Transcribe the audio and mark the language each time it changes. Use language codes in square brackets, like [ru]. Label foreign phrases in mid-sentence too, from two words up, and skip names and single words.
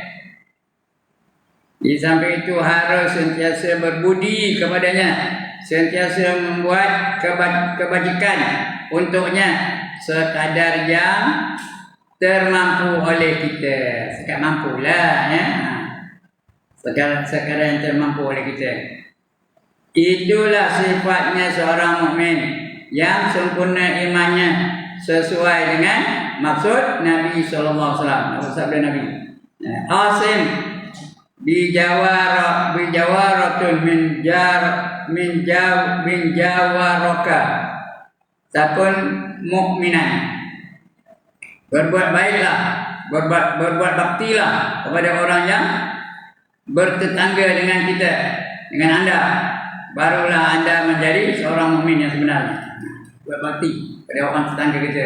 [ms] Di samping itu harus sentiasa berbudi kepadanya, sentiasa membuat kebajikan untuknya sekadar yang termampu oleh kita. Sekadar mampulah ya. Sekadar yang termampu oleh kita. Itulah sifatnya seorang mukmin yang sempurna imannya sesuai dengan maksud Nabi [ar] صلى الله عليه وسلم. [ms] Sabda Nabi. [ar] أحسن جوار من جاورك تكن مؤمنا. [ms] Berbuat baiklah, berbuat baktilah kepada orang yang bertetangga dengan kita, dengan anda. Barulah anda menjadi seorang mukmin yang sebenarnya. Buat bakti pada orang tetangga kita.